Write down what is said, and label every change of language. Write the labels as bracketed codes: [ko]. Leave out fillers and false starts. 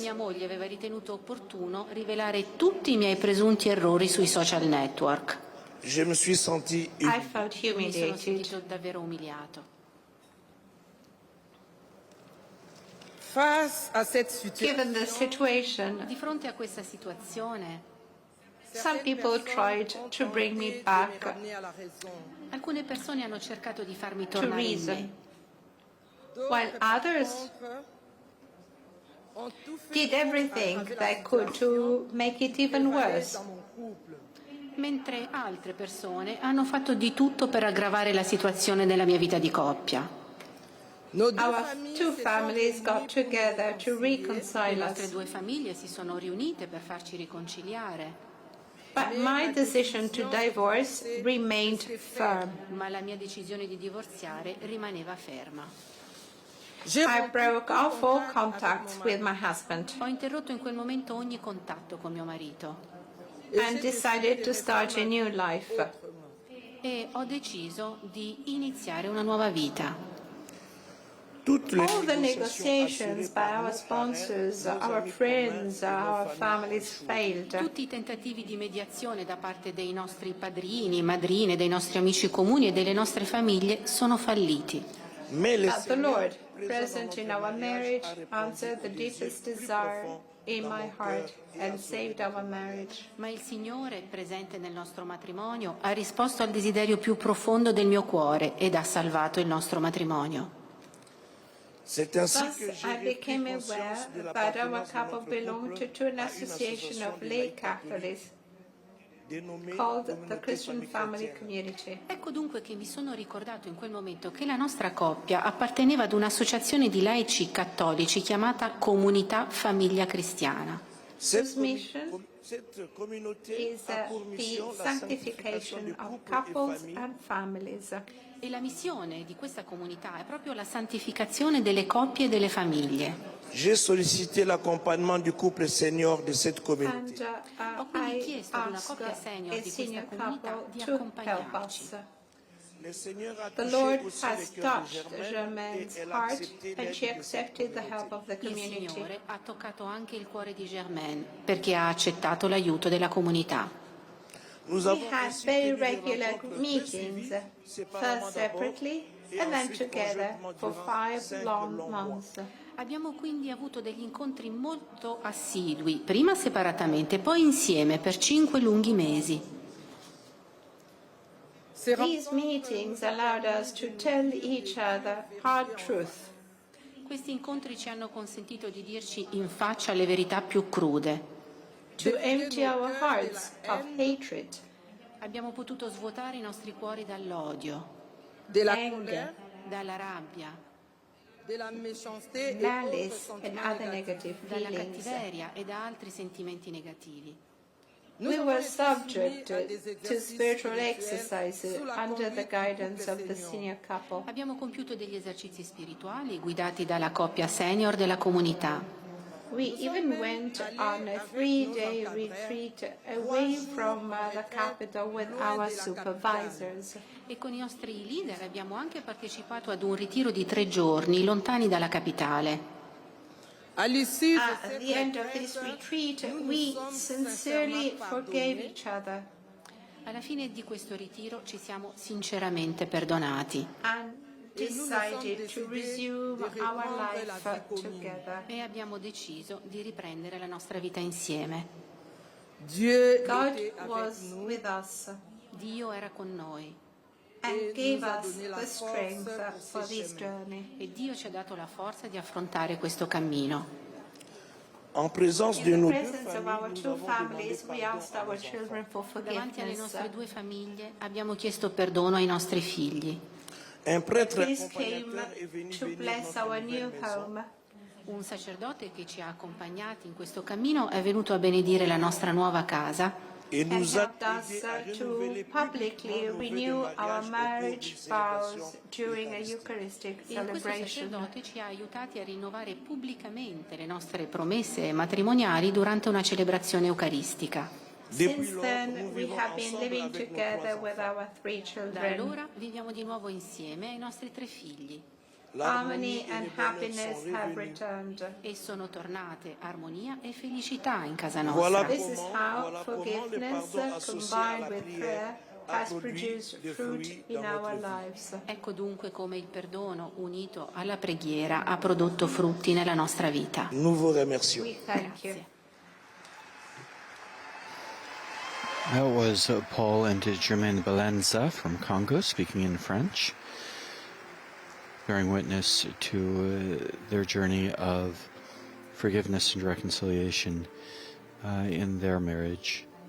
[it] mia moglie aveva ritenuto opportuno rivelare tutti i miei presunti errori sui social network. [fr] Je me suis senti [en] I felt [it] Mi sono [en] humiliated. [it] sentito davvero umiliato. [en] Given the situation, [it] Di fronte a questa situazione, [en] some people tried to bring me back [it] alcune persone hanno cercato di farmi [en] to [it] tornare in [en] reason, [it] me, [en] while others did everything they could to make it even worse. [it] Mentre altre persone hanno fatto di tutto per aggravare la situazione della mia vita di coppia. [en] Our two families got together to reconcile [it] Le nostre [en] us. [it] due famiglie si sono riunite per farci riconciliare. [en] But my decision to divorce remained firm. [it] Ma la mia decisione di divorziare rimaneva ferma. [en] I broke off all contact with my husband [it] Ho interrotto in quel momento ogni contatto con mio marito [en] and decided to start a new life. [it] e ho deciso di iniziare una nuova vita. [en] All the negotiations by our sponsors, our friends, our families failed. [it] Tutti i tentativi di mediazione da parte dei nostri padrini, madrine, dei nostri amici comuni e delle nostre famiglie sono falliti. [en] But the Lord, present in our marriage, answered the deepest desire in my heart and saved our marriage. [it] Ma il Signore, presente nel nostro matrimonio, ha risposto al desiderio più profondo del mio cuore ed ha salvato il nostro matrimonio. [en] Thus, I became aware that our couple belonged to an association of lay Catholics called the Christian Family Community. [it] Ecco dunque che mi sono ricordato in quel momento che la nostra coppia apparteneva ad un'associazione di laici cattolici chiamata Comunità Famiglia Cristiana. [en] Whose mission is the sanctification of couples and families. [it] E la missione di questa comunità è proprio la santificazione delle coppie e delle famiglie. [fr] J'ai sollicité l'accompagnement du couple senior de cette communauté. [it] Ho quindi chiesto ad una coppia senior di questa comunità di accompagnarci. [en] The Lord has touched Germaine's heart and she accepted the help of the [it] Il [en] community. [it] Signore ha toccato anche il cuore di Germaine perché ha accettato l'aiuto della comunità. [en] We had very regular meetings, first separately and then together for 5 long months. [it] Abbiamo quindi avuto degli incontri molto assidui, prima separatamente, poi insieme per 5 lunghi mesi. [en] These meetings allowed us to tell each other hard truth. [it] Questi incontri ci hanno consentito di dirci in faccia le verità più crude. [en] To empty our hearts of hatred, [it] Abbiamo potuto svuotare i nostri cuori dall'odio, [en] anger, [it] dalla rabbia, [en] malice and other negative [it] dalla [en] feelings. [it] cattiveria e da altri sentimenti negativi. [en] We were subject to spiritual exercises under the guidance of the senior couple. [it] Abbiamo compiuto degli esercizi spirituali guidati dalla coppia senior della comunità. [en] We even went on a 3-day retreat away from the capital with our supervisors. [it] E con i nostri leader abbiamo anche partecipato ad un ritiro di 3 giorni lontani dalla capitale. [en] At the end of this retreat, we sincerely forgave each other [it] Alla fine di questo ritiro ci siamo sinceramente perdonati [en] and decided to resume our life together. [it] e abbiamo deciso di riprendere la nostra vita insieme. [en] God was with us [it] Dio era con noi [en] and gave us the strength for this journey. [it] e Dio ci ha dato la forza di affrontare questo cammino. [fr] En présence de [en] In the [fr] nos [en] presence of our two families, we asked our children for [it] Davanti alle [en] forgiveness. [it] nostre 2 famiglie abbiamo chiesto perdono ai nostri figli. [fr] un prêtre [en] Priest came to bless our new home. [it] Un sacerdote che ci ha accompagnati in questo cammino è venuto a benedire la nostra nuova casa [fr] et [en] and [fr] nous a [en] helped us to publicly renew our marriage vows during a Eucharistic [it] e questo [en] celebration. [it] sacerdote ci ha aiutati a rinnovare pubblicamente le nostre promesse matrimoniali durante una celebrazione eucaristica. [en] Since then, we have been living together with our 3 [it] Da [en] children. [it] allora viviamo di nuovo insieme ai nostri 3 figli [en] Harmony and happiness have returned. [it] e sono tornate armonia e felicità in casa [fr] Voilà [it] nostra. [en] This is how forgiveness combined with prayer has produced fruit in our lives. [it] Ecco dunque come il perdono unito alla preghiera ha prodotto frutti nella nostra vita. [fr] nous vous remercions. [en] We thank you. That was Paul and Germaine Balanza from Congo speaking in French, bearing witness to their journey of forgiveness and reconciliation in their marriage.